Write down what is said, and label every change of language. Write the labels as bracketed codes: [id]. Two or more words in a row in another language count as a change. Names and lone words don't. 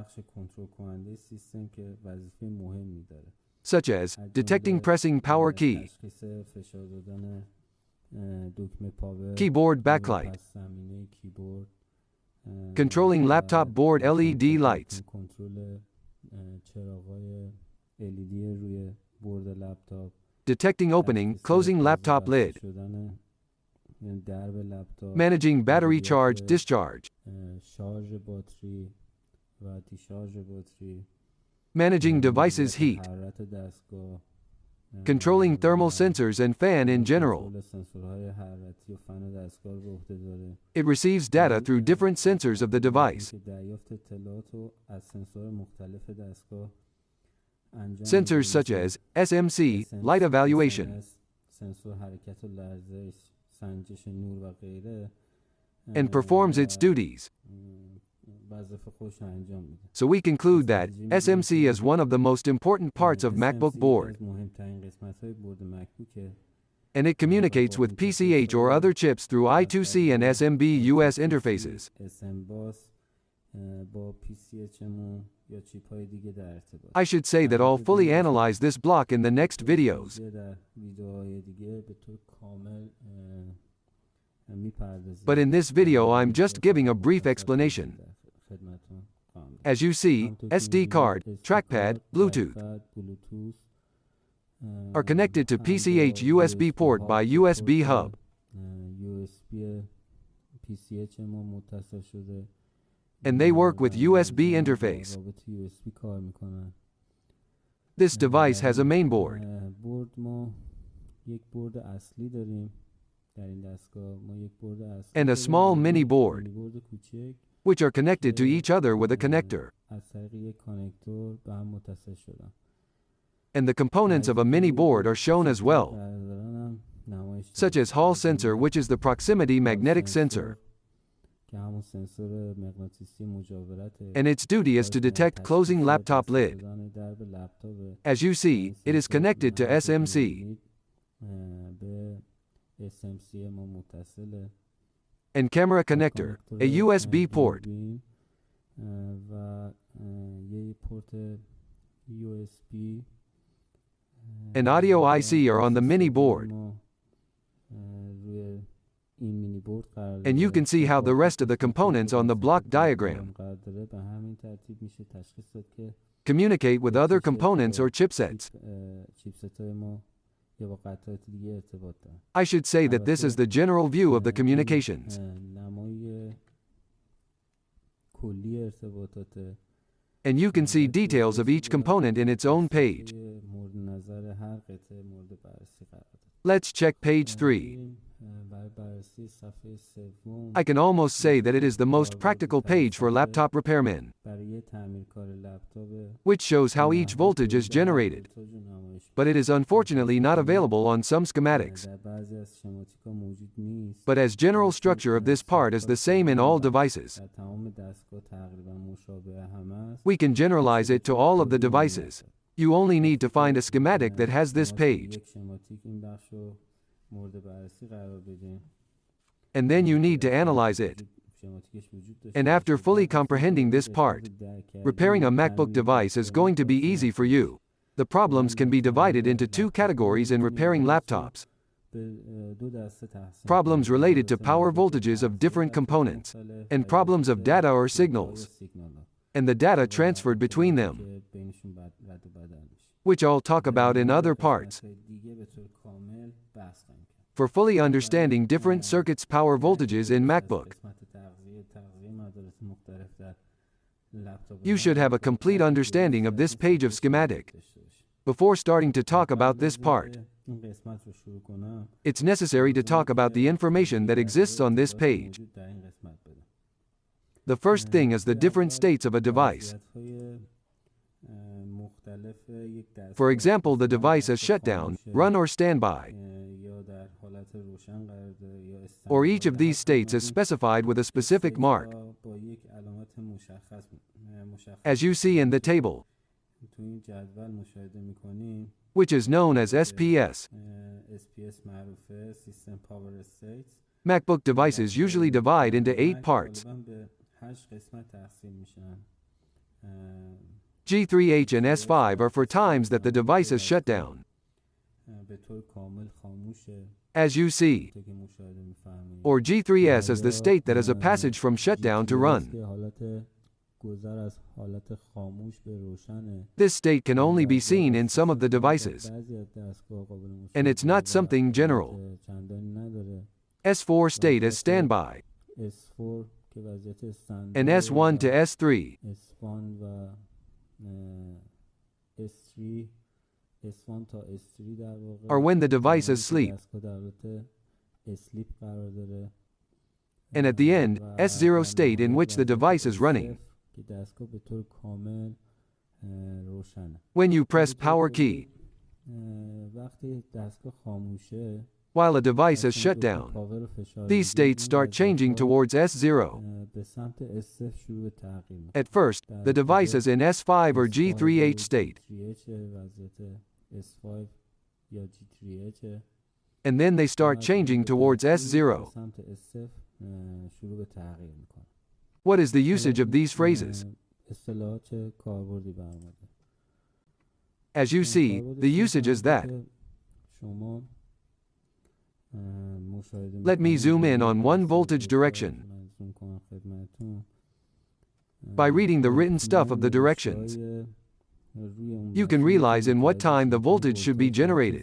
[en] such as detecting pressing power key, keyboard backlight, controlling laptop board LED lights, detecting opening, closing laptop lid, managing battery charge discharge, [fa] و دیشارژ بطری، [en] managing devices' heat, [fa] حرارت دستگاه، [en] controlling thermal sensors and fan in general. [fa] کنترل سنسورهای حرارتی و فن دستگاه رو به عهده داره. [en] It receives data through different sensors of the device. [fa] که دریافت اطلاعات رو از سنسور مختلف دستگاه انجام [en] Sensors such as SMC, light evaluation, [fa] سنسور حرکت و لرزش، سنجش نور و غیره، [en] and performs its duties. [fa] وظایف خودش رو انجام میده. [en] So we conclude that SMC is one of the most important parts of MacBook board, [fa] مهمترین قسمت‌های بورد مکبوکه [en] and it communicates with PCH or other chips through I2C and SMB US interfaces. [fa] اسمباس با PCHMO یا چیپ‌های دیگه در ارتباط. [en] I should say that I'll fully analyze this block in the next videos. [fa] در ویدیوهای دیگه به طور کامل میپردازیم. [en] But in this video I'm just giving a brief explanation. [fa] خدمتتون خواهم. [en] As you see, SD card, trackpad, Bluetooth are connected to PCH USB port by USB hub. [fa] USB PCHMO متصل شده. [en] And they work with USB interface. [fa] رابط USB کار میکنن. [en] This device has a mainboard, [fa] بورد ما یک بورد اصلی داریم. در این دستگاه ما یک بورد اصلی [en] and a small mini board, [fa] بورد کوچک [en] which are connected to each other with a connector. [fa] از طریق یک کانکتور به هم متصل شدن. [en] And the components of a mini board are shown as well, [fa] هم نمایش [en] such as Hall sensor, which is the proximity magnetic sensor, [fa] که همون سنسور مغناطیسی مجاورته. [en] and its duty is to detect closing laptop lid. [fa] درب لپتاپ [en] As you see, it is connected to SMC. [fa] به SMC ما متصله. [en] And camera connector, a USB port, [fa] و یه پورت USB [en] and audio IC are on the mini board. [fa] روی این مینی بورد قرار [en] And you can see how the rest of the components on the block diagram [fa] قرار داره. به همین ترتیب میشه تشخیص داد که [en] communicate with other components or chipsets. [fa] چیپست‌های ما یا با قطعات دیگه ارتباط دارن. [en] I should say that this is the general view of the communications. [fa] نمای کلی ارتباطات. [en] And you can see details of each component in its own page. [fa] مورد نظر هر قطعه مورد بررسی قرار داد. [en] Let's check page 3. [fa] برای بررسی صفحه سوم [en] I can almost say that it is the most practical page for laptop repairmen, [fa] برای تعمیرکار لپتاپ [en] which shows how each voltage is generated. [fa] ولتاژ رو نمایش [en] But it is unfortunately not available on some schematics. [fa] در بعضی از شماتیک‌ها موجود نیست. [en] But as general structure of this part is the same in all devices, [fa] در تمام دستگاه تقریبا مشابه هم است. [en] we can generalize it to all of the devices. You only need to find a schematic that has this page, [fa] یک شماتیک این بخش رو مورد بررسی قرار بدیم. [en] and then you need to analyze it. [fa] شماتیکش وجود داشته [en] And after fully comprehending this part, repairing a MacBook device is going to be easy for you. The problems can be divided into two categories in repairing laptops. [fa] دو دسته تقسیم [en] Problems related to power voltages of different components, and problems of data or signals, and the data transferred between them, [fa] که بینشون رد و بدل میشه. [en] which I'll talk about in other parts. [fa] دیگه به طور کامل بحث خواهیم کرد. [en] For fully understanding different circuits' power voltages in MacBook, [fa] قسمت تغذیه مدارس مختلف در لپتاپ [en] you should have a complete understanding of this page of schematic. [fa] داشته باشید. [en] Before starting to talk about this part, [fa] این قسمت رو شروع کنم [en] it's necessary to talk about the information that exists on this page. [fa] موجود در این قسمت بدم. [en] The first thing is the different states of a device. [fa] وضعیت‌های، مختلف یک دستگاه [en] For example, the device is shut down, run or standby, [fa] یا در حالت روشن قرار داره یا [en] or each of these states is specified with a specific mark, [fa] با یک علامت مشخص [en] as you see in the table, [fa] تو این جدول مشاهده می‌کنیم. [en] which is known as SPS. [fa] SPS معروفه [en] System Power States. MacBook devices usually divide into 8 parts. [fa] غالباً به 8 قسمت تقسیم میشن. [en] G3H and S5 are for times that the device is shut down, [fa] به طور کامل خاموشه [en] as you see, [fa] که مشاهده می‌فرمایید. [en] or G3S is the state that is a passage from shutdown to run. [fa] که حالت گذر از حالت خاموش به روشنه. [en] This state can only be seen in some of the devices, [fa] بعضی از دستگاه قابل مشاهده [en] and it's not something general. [fa] چندانی نداره. [en] S4 state is standby, [fa] S4 که وضعیت استاندارد [en] and S1 to S3. [fa] S1 و S3 S1 تا S3 در واقع [en] Or when the device is asleep. [fa] دستگاه در حالت اسلیپ قرار داره [en] And at the end, S0 state in which the device is running. [fa] که دستگاه به طور کامل روشنه. [en] When you press power key, [fa] وقتی دستگاه خاموشه [en] while a device is shut down, these states start changing towards S0. [fa] به سمت S0 شروع به تغییر میکنه. [en] At first, the device is in S5 or G3H state, [fa] وضعیت S5 یا G3H [en] and then they start changing towards S0. [fa] سمت S0 شروع به تغییر میکنه. [en] What is the usage of these phrases? [fa] اصطلاحات چه کاربردی برآمده؟ [en] As you see, the usage is that. [fa] شما [en] Let me zoom in on one voltage direction. By reading the written stuff of the directions, you can realize in what time the voltage should be generated.